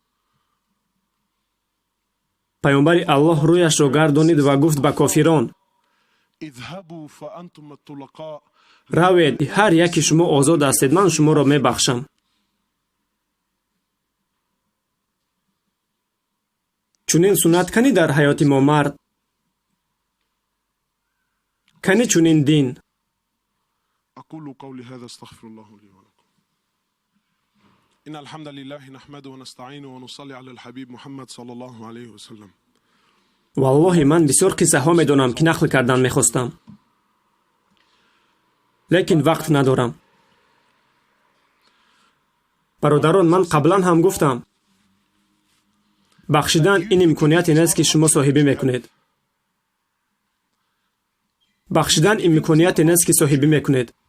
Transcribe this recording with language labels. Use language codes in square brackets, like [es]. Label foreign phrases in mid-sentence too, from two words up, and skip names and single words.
[tg] паёмбари Аллоҳ рӯяшро гардонид ва гуфт ба кофирон: равед, ҳар яки шумо озод ҳастед, ман шуморо мебахшам. чунин суннат кани дар ҳаёти мо мард? кани чунин дин? [ar] أقول قولي هذا استغفر الله لي ولكم. إن الحمد لله نحمده ونستعينه ونصلي على الحبيب محمد صلى الله عليه وسلم. [tg] Валлоҳ ман бисёр қиссаҳо медонам, ки нақл кардан мехостам, лекин вақт надорам. Бародарон, ман қаблан ҳам гуфтам бахшидан ин имконияте нест, ки шумо соҳибӣ мекунед. Бахшидан имконияте нест, ки соҳибӣ мекунед.